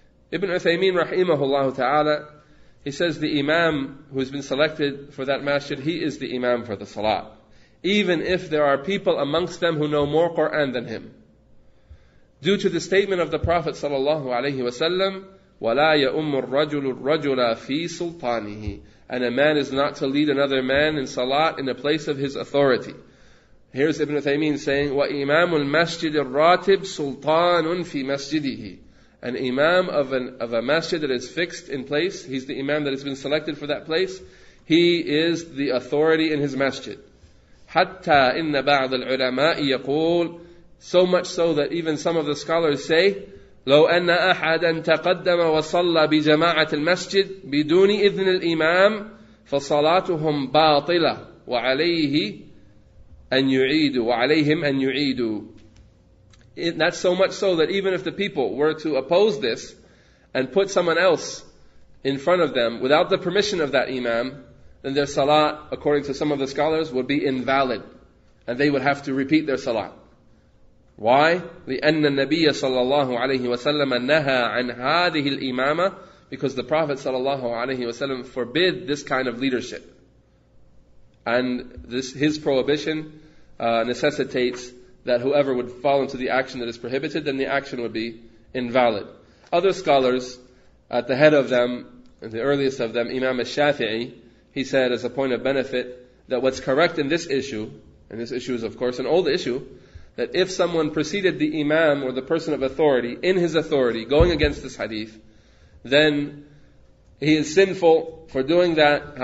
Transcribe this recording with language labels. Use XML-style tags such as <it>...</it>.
<en>Ibn Uthaymeen rahimahullah ta'ala, he says the imam who has been selected for that masjid, he is the imam for the salat, even if there are people amongst them who know more Quran than him. Due to the statement of the Prophet sallallahu alaihi wasallam,</en> <ar>وَلَا يَؤُمُّ الرَّجُلُ الرَّجُلَ فِي سُلْطَانِهِ,</ar> <en>and a man is not to lead another man in salat in a place of his authority. Here's Ibn Uthaymeen saying,</en> <ar>وَإِمَامُ الْمَسْجِدِ الرَّاتِبِ سُلْطَانٌ فِي مَسْجِدِهِ.</ar> <en>An imam of a masjid that is fixed in place, he's the imam that has been selected for that place, he is the authority in his masjid.</en> <ar>حَتَّى إِنَّ بَعْضَ الْعُلَمَاءِ يَقُولُ,</ar> <en>so much so that even some of the scholars say,</en> <ar>لو أن أحدا تقدم وصلى بجماعة المسجد بدون إذن الإمام فصلاتهم باطلة وعليهم أن يعيدوا.</ar> <en>That's so much so that even if the people were to oppose this and put someone else in front of them without the permission of that imam, then their salat, according to some of the scholars, would be invalid, and they would have to repeat their salat. Why?</en> <ar>لأن النبي صلى الله عليه وسلم نهى عن هذه الإمامة,</ar> <en>because the Prophet صلى الله عليه وسلم forbid this kind of leadership. And his prohibition necessitates that whoever would fall into the action that is prohibited, then the action would be invalid. Other scholars, at the head of them, and the earliest of them, Imam al-Shafi'i, he said as a point of benefit that what's correct in this issue, and this issue is of course an old issue, that if someone preceded the imam or the person of authority in his authority going against this hadith, then he is sinful for doing that.</en>